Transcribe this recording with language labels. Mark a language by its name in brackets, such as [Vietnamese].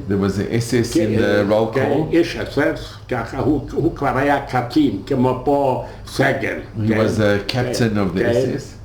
[English] There was an SS in the roll call. [Hebrew] איש אס-אס, ככה, הוא כבר היה קצין, כמו פה סגל. [English] He was a captain of the SS.